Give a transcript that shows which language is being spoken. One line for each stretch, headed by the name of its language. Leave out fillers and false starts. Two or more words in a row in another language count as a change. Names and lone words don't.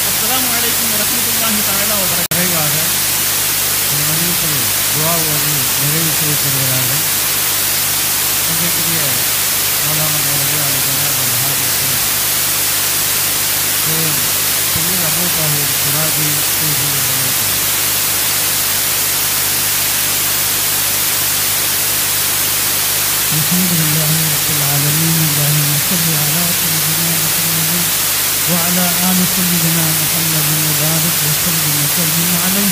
Arabic: السلام عليكم ورحمة الله تعالى وبركاته.
Tamil: நிறைவாக இந்த மனிதர்கள் துஆவோடு நிறைவு செய்யப்படுகிறார்கள். அதற்குரிய மௌலானா மௌலவி அலி ஜனாப் அல்ஹாஜ் சையத் அபூ தாஹிர் சிராஜி
Arabic: الحمد لله رب العالمين. اللهم صل على سيدنا محمد وعلى آل سيدنا محمد وبارك وسلم وسلم عليه.